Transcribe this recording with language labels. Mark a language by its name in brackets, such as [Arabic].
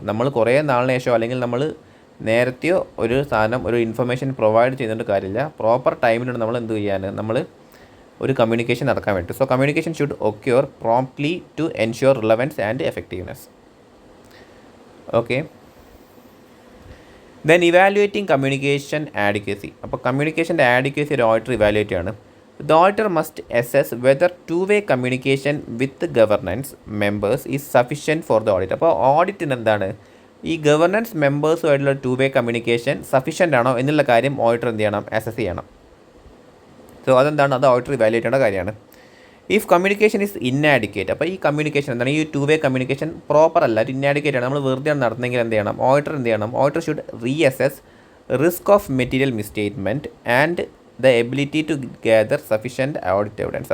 [Malayalam] നമ്മൾ കുറേ നാളിന് ശേഷം അല്ലെങ്കിൽ നമ്മൾ നേരത്തെയോ ഒരു സാധനം ഒരു ഇൻഫർമേഷൻ പ്രൊവൈഡ് ചെയ്യുന്നുണ്ട് കാര്യമില്ല, പ്രോപ്പർ ടൈമിലാണ് നമ്മൾ എന്ത് ചെയ്യാൻ, നമ്മൾ ഒരു കമ്മ്യൂണിക്കേഷൻ നടക്കാൻ വേണ്ടി. [English] So communication should occur promptly to ensure relevance and effectiveness. Okay, then evaluating communication adequacy. [Malayalam] അപ്പോൾ കമ്മ്യൂണിക്കേഷൻ്റെ ആഡിക്വസി ഒരു ഓഡിറ്റർ ഇവാലുവേറ്റ് ആണ്. [English] The auditor must assess whether two-way communication with the governance members is sufficient for the audit. [Malayalam] അപ്പോൾ ഓഡിറ്റിന് എന്താണ്, ഈ governance മെമ്പേഴ്സുമായിട്ടുള്ള 2-way communication sufficient ആണോ എന്നുള്ള കാര്യം auditor എന്ത് ചെയ്യണം, അസസ് ചെയ്യണം. സോ അതെന്താണ്, അത് ഓഡിറ്റർ ഇവാലുവേറ്റ് ചെയ്യേണ്ട കാര്യമാണ്. [English] if communication is inadequate, [Malayalam] അപ്പോൾ ഈ കമ്മ്യൂണിക്കേഷൻ എന്താണ്, ഈ ടു വേ കമ്മ്യൂണിക്കേഷൻ പ്രോപ്പർ അല്ല, ഒരു ഇന്നാഡിക്കേറ്റ് ആണ്, നമ്മൾ വെറുതെ നടത്തുന്നെങ്കിൽ എന്ത് ചെയ്യണം, ഓഡിറ്റർ എന്ത് ചെയ്യണം, [English] Auditor should reassess risk of material misstatement and the ability to gather sufficient audit evidence.